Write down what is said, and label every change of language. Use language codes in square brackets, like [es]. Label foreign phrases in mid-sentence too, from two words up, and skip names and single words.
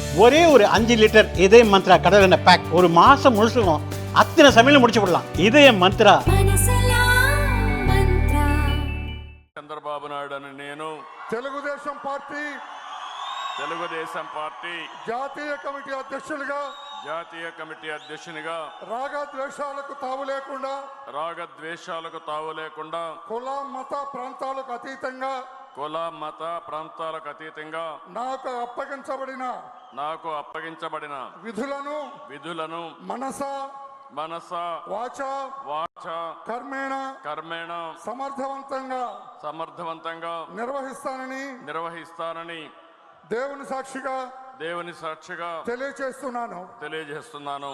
[ta] ஒரே ஒரு 5 லிட்டர் இதய மந்த்ரா கடல் எண்ணெய் பேக் ஒரு மாசம் முழுசுக்கும் அத்தனை சமையல முடிச்சு விடலாம். இதய மந்த்ரா. [te] చంద్రబాబు నాయుడు అని నేను తెలుగుదేశం పార్టీ జాతీయ కమిటీ అధ్యక్షునిగా రాగద్వేషాలకు తావు లేకుండా కుల మత ప్రాంతాలకు అతీతంగా నాకు అప్పగించబడిన విధులను [sa] मनसा वाचा कर्मणा [te] సమర్థవంతంగా నిర్వహిస్తానని దేవుని సాక్షిగా తెలియజేస్తున్నాను.